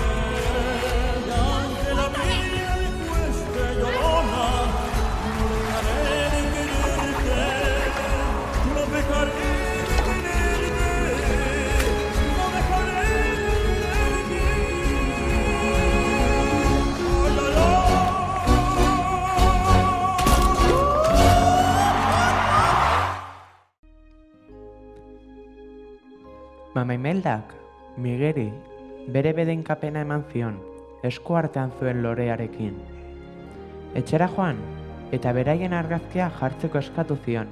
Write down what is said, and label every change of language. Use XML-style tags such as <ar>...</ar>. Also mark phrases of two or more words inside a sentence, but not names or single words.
<es>Y aunque la vida me cueste, llorona, no dejaré de quererte. No dejaré de quererte. No dejaré de quererte. Ay, ay, ay.</es> <eu>Mama Imeldak, Migeri, bere bedenkapena eman zion, esku artean zuen lorearekin. Etxera joan, eta beraien argazkia jartzeko eskatu zion.</eu>